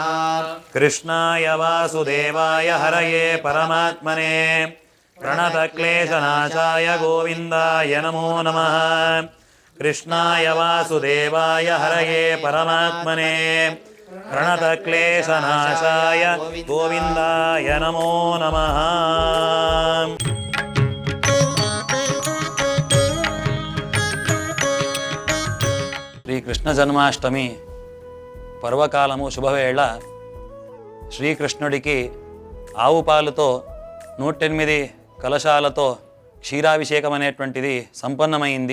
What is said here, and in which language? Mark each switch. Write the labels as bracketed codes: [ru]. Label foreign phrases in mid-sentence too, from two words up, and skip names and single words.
[sa] कृष्णाय वासुदेवाय हरये परमात्मने प्रणतक्लेशनाशाय गोविन्दाय नमो नमः. कृष्णाय वासुदेवाय हरये परमात्मने प्रणतक्लेशनाशाय गोविन्दाय नमो नमः. [te] శ్రీకృష్ణ జన్మాష్టమి పర్వకాలము శుభవేళ శ్రీకృష్ణుడికి ఆవు పాలుతో 108 కలశాలతో క్షీరాభిషేకం అనేటువంటిది సంపన్నమైంది.